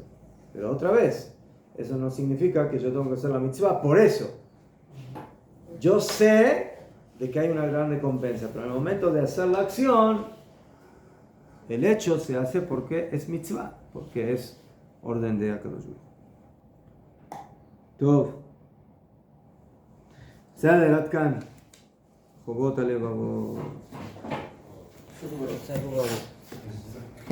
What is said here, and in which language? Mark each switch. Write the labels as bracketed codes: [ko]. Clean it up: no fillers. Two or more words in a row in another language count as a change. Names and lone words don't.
[es] Pero otra vez, eso no significa que yo tengo que hacer la mitzvah por eso. Yo sé de que hay una gran recompensa, pero en el momento de hacer la acción, el hecho se hace porque es mitzvah, porque es orden de [he] הקדוש ברוך הוא. טוב. בסדר, עד כאן. חובות הלבבות.